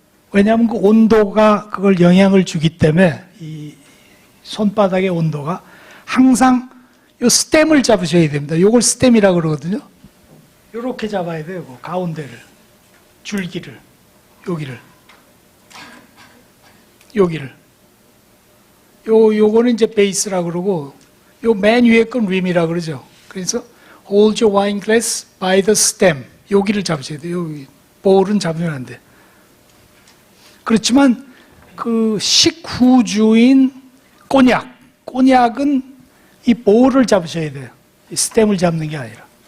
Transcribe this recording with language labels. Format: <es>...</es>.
<ko>왜냐하면 그 온도가 그걸 영향을 주기 때문에 이 손바닥의 온도가 항상 요 스템을 잡으셔야 됩니다. 요걸 스템이라고 그러거든요. 요렇게 잡아야 돼요. 그 가운데를, 줄기를, 여기를. 요거는 이제 베이스라고 그러고, 요 맨 위에 건 림이라고 그러죠. 그래서</ko> <en>hold your wine glass by the stem.</en> <ko>여기를 잡으셔야 돼요. 여기. 볼은 잡으면 안 돼. 그렇지만 그 식후주인 꼬냑은 이 볼을 잡으셔야 돼요. 이 스템을 잡는 게 아니라.</ko>